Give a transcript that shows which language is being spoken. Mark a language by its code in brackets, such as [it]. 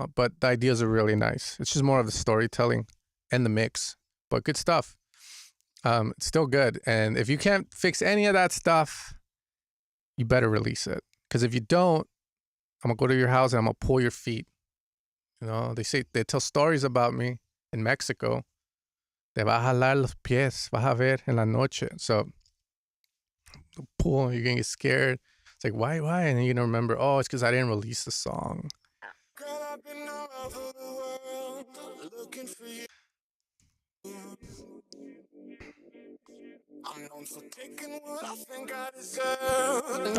[en] But the ideas are really nice. It's just more of the storytelling and the mix, but good stuff. It's still good. And if you can't fix any of that stuff, you better release it. Because if you don't, I'm going to go to your house and I'm going to pull your feet. You know, they tell stories about me in Mexico. [es] Te va a jalar los pies, vas a ver en la noche. [en] So, pull, you're going to get scared. It's like, why? And then you're going to remember, oh, it's because I didn't release the song. Girl, I've been all over the world looking for you. I'm known for taking what I think I deserve.